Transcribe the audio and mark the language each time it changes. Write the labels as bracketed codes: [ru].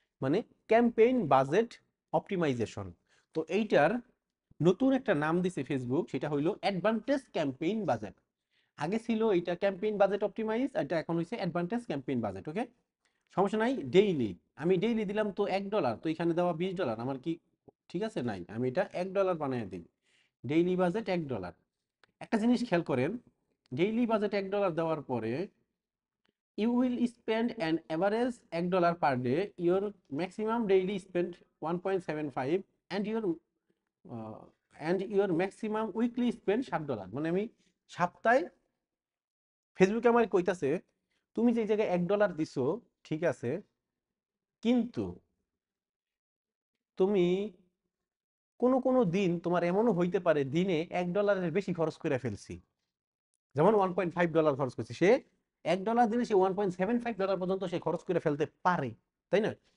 [bn] মানে campaign budget optimisation. তো এইটার নতুন একটা নাম দিছে ফেসবুক, সেটা হইলো অ্যাডভান্টেজ ক্যাম্পেইন বাজেট। আগে ছিল এটা ক্যাম্পেইন বাজেট অপটিমাইজ, এটা এখন হইছে অ্যাডভান্টেজ ক্যাম্পেইন বাজেট। ওকে, সমস্যা নাই। ডেইলি, আমি ডেইলি দিলাম তো $1, তো এখানে দেওয়া $20, আমার কি ঠিক আছে? নাই, আমি এটা $1 বানিয়ে দিই, ডেইলি বাজেট $1। একটা জিনিস খেয়াল করেন, ডেইলি বাজেট $1 দেওয়ার পরে [en] you will spend an average $1 per day, your maximum daily spend 1.75, and uh, your maximum weekly spend $7। [bn] মানে আমি সপ্তাহে, ফেসবুকে আমার কইতাছে তুমি যে জায়গায় $1 দিছো, ঠিক আছে, কিন্তু তুমি কোনো কোনো দিন তোমার এমনও হইতে পারে দিনে $1 বেশি খরচ করে ফেলছি, যেমন $1.5 খরচ করছি, সে $1 দিলে সে $1.75 পর্যন্ত সে খরচ করে ফেলতে পারে, তাই না?